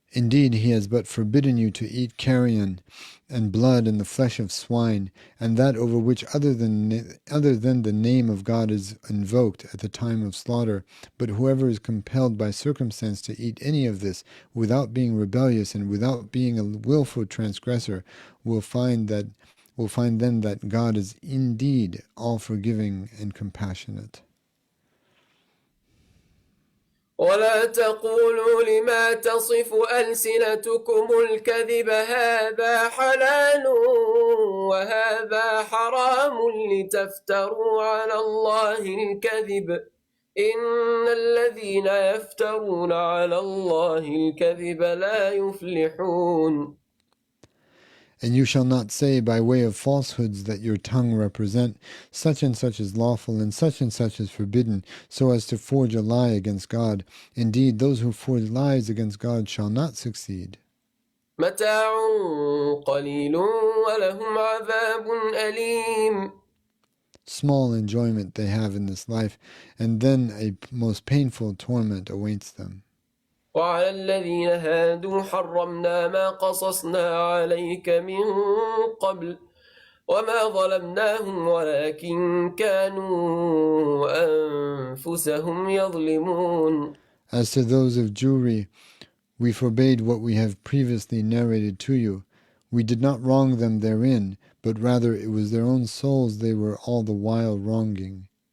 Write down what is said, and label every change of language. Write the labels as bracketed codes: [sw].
[en] Indeed, He has but forbidden you to eat carrion and blood and the flesh of swine, and that over which other than the name of God is invoked at the time of slaughter. But whoever is compelled by circumstance to eat any of this, without being rebellious and without being a willful transgressor, will find then that God is indeed all-forgiving and compassionate. [ar] ولا تقولوا لما تصف ألسنتكم الكذب هذا حلال وهذا حرام لتفتروا على الله الكذب إن الذين يفترون على الله الكذب لا يفلحون. [en] And you shall not say by way of falsehoods that your tongue represent such and such is lawful and such is forbidden, so as to forge a lie against God. Indeed, those who forge lies against God shall not succeed. [ar] متاع قليل ولهم عذاب أليم. [en] Small enjoyment they have in this life, and then a most painful torment awaits them. [ar] وعلى الذين هادوا حرمنا ما قصصنا عليك من قبل وما ظلمناهم ولكن كانوا أنفسهم يظلمون. [en] As to those of Jewry, we forbade what we have previously narrated to you. We did not wrong them therein, but rather it was their own souls they were all the while wronging.